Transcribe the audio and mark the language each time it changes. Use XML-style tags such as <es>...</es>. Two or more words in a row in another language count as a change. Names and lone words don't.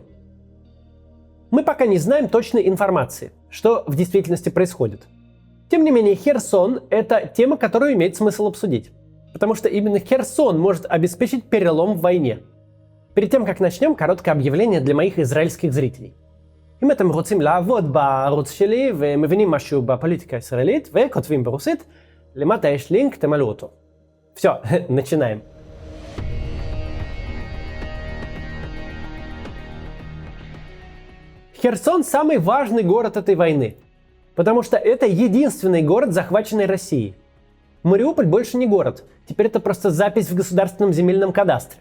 <ru>Мы пока не знаем точной информации, что в действительности происходит. Тем не менее, Херсон – это тема, которую имеет смысл обсудить. Потому что именно Херсон может обеспечить перелом в войне. Перед тем, как начнем, короткое объявление для моих израильских зрителей.</ru> <he>אם אתם רוצים לעבוד בערוץ שלי ומבינים משהו בפוליטיקה הישראלית וכותבים ברוסית, למטה יש לינק, תמלאו אותו.</he> <ru>Все, начинаем. Херсон – самый важный город этой войны, потому что это единственный город, захваченный Россией. Мариуполь больше не город, теперь это просто запись в государственном земельном кадастре.</ru>